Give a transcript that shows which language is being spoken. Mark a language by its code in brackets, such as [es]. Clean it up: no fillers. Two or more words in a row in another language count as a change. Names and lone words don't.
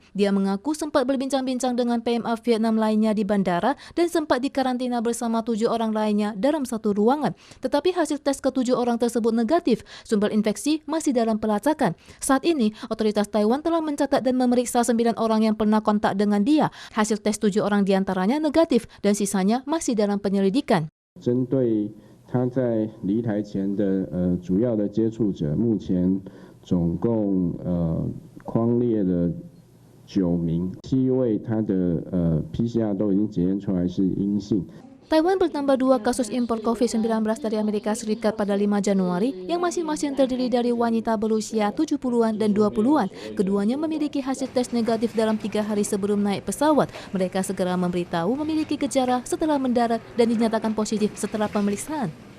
[id] Dia mengaku sempat berbincang-bincang dengan PMA Vietnam lainnya di bandara dan sempat dikarantina bersama 7 orang lainnya dalam satu ruangan. Tetapi hasil tes ke-7 orang tersebut negatif. Sumber infeksi masih dalam pelacakan. Saat ini, otoritas Taiwan telah mencatat dan memeriksa 9 orang yang pernah kontak dengan dia. Hasil tes 7 orang diantaranya negatif dan sisanya masih dalam penyelidikan. [zh] 针对他在离台前的主要的接触者，目前总共匡列了9名，7位他的PCR 都已经检验出来是阴性。 [id] Taiwan bertambah 2 kasus impor COVID-19 dari Amerika Serikat pada 5 Januari yang masing-masing terdiri dari wanita berusia 70-an dan 20-an. Keduanya memiliki hasil tes negatif dalam 3 hari sebelum naik pesawat. Mereka segera memberitahu memiliki gejala setelah mendarat dan dinyatakan positif setelah pemeriksaan.